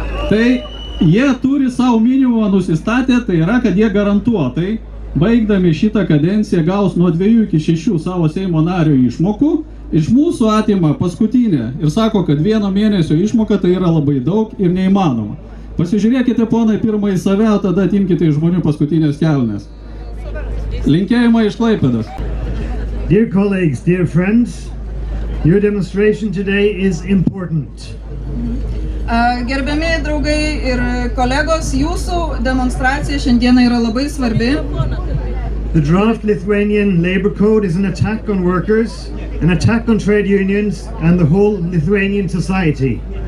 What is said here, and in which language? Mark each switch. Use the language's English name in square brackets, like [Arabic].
[Lithuanian] Tai jie turi savo minimumą nusistatę, tai yra, kad jie garantuotai, baigdami šitą kadenciją, gaus nuo 2 iki 6 savo Seimo nario išmokų, iš mūsų atima paskutinę ir sako, kad 1 mėnesio išmoka tai yra labai daug ir neįmanoma. Pasižiūrėkite, ponai, pirmą į save, o tada atimkite iš žmonių paskutinės kelnes. Linkėjimai iš Klaipėdos. [English] Dear colleagues, dear friends, your demonstration today is important. [Lithuanian] Gerbiami draugai ir kolegos, jūsų demonstracija šiandieną yra labai svarbi. [English] The draft Lithuanian labor code is an attack on workers, an attack on trade unions and the whole Lithuanian society.